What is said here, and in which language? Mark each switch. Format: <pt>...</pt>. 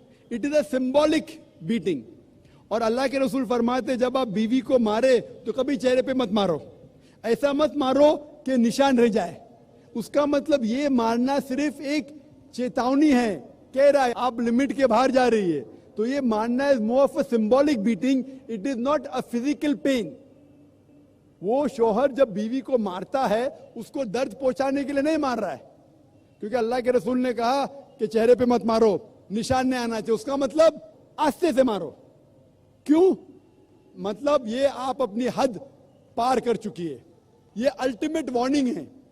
<en>It is a symbolic betting.</en> <ur>اور اللہ کے رسول فرماتے جب آپ بیوی کو مارے تو کبھی چہرے پہ مت مارو, ایسا مت مارو کہ نشان رہ جائے. اس کا مطلب یہ مارنا صرف ایک چیتاونی ہے, کہہ رہا ہے آپ لمٹ کے باہر جا رہی ہے. تو یہ مارنا</ur> <en>is more of a symbolic beating, it is not a physical pain.</en> <ur>وہ شوہر جب بیوی کو مارتا ہے اس کو درد پہنچانے کے لیے نہیں مار رہا ہے, کیونکہ اللہ کے رسول نے کہا کہ چہرے پہ مت مارو, نشان نہیں آنا چاہیے. اس کا مطلب آستے سے مارو. کیوں؟ مطلب یہ آپ اپنی حد پار کر چکی ہے, یہ الٹیمیٹ وارننگ ہے.</ur>